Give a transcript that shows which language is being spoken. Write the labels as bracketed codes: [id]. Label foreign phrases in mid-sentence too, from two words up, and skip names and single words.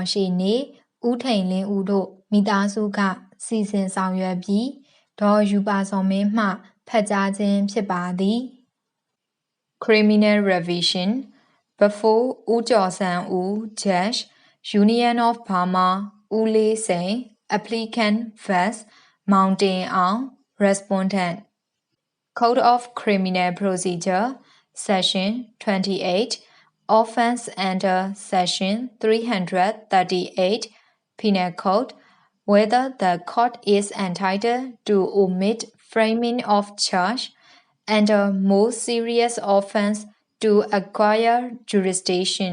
[my] ရှေ့နေဦးထိန်လင်းဦးတို့မိသားစုကစီစဉ်ဆောင်ရွက်ပြီးဒေါ်ယူပါ စော်မင်းမှဖတ်ကြားခြင်းဖြစ်ပါသည် [en] Criminal Revision Before [my] ဦး [en] ကျော်ဆန်းဦး Judge Union of Burma ဦးလေးစိန် Applicant vs Mountain AUNG Respondent Code of Criminal Procedure Section 28 Offense under Section 338 Penal Code whether the court is entitled to omit framing of charge under more serious offense to acquire jurisdiction.